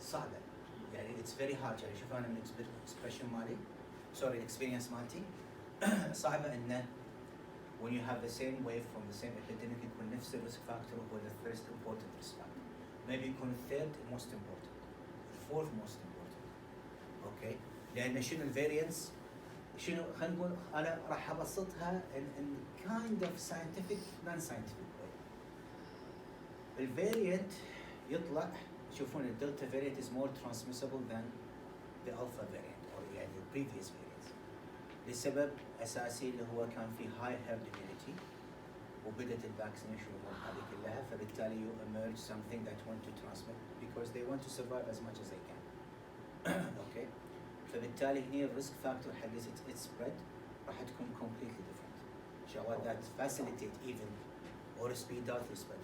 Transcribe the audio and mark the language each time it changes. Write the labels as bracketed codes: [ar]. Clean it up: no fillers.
[ar] صعبة. يعني [en] it's very hard. [ar] يعني شوف أنا من [en] expression [ar] مالي [en] sorry experience [ar] مالتي صعبة إنه [en] when you have the same wave from the same epidemic [ar] يكون نفس الريسك فاكتور هو [en] the first important risk factor. Maybe [ar] يكون [en] third most important, fourth most important. Okay. [ar] لأن شنو الفاريانس؟ شنو خلينا نقول أنا راح أبسطها [en] in kind of scientific non-scientific way. [ar] الفاريانت يطلع تشوفون الدلتا [en] variant is more transmissible than the alpha variant or [ar] يعني [en] the previous variants. [ar] لسبب أساسي اللي هو كان في [en] high herd immunity [ar] وبدت الفاكسينيشن والأمور هذه كلها فبالتالي [en] you emerge something that want to transmit because they want to survive as much as they can. Okay. [ar] فبالتالي هني الريسك فاكتور حق [en] its spread [ar] راح تكون [en] completely different. [ar] شغلات [en] that facilitate even or speed out the spread.